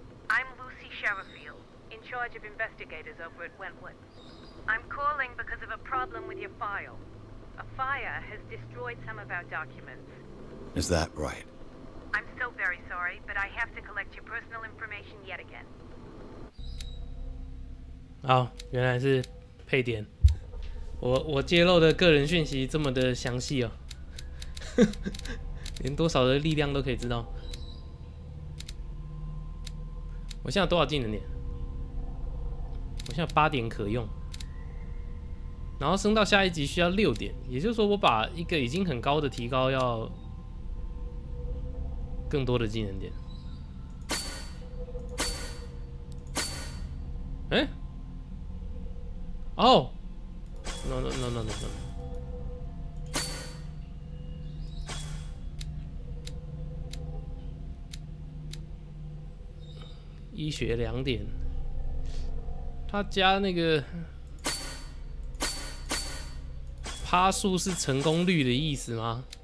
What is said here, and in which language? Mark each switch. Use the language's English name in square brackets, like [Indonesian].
[English] I'm Lucy Sherrifield, in charge of investigators over at Wentworth. I'm calling because of a problem with your file. A fire has destroyed some of our documents. Is that right? I'm so very sorry, but I have to collect your personal information yet again. [Chinese] 好，原来是配点。我揭露的个人讯息这么的详细哦，连多少的力量都可以知道。我现在有多少技能点？我现在8点可用。然后升到下一级需要6点，也就是说，我把一个已经很高的提高，要更多的技能点。哎，哦 ， [English] no no no no no no， [Chinese] 医学2点，他加那个。趴数是成功率的意思吗？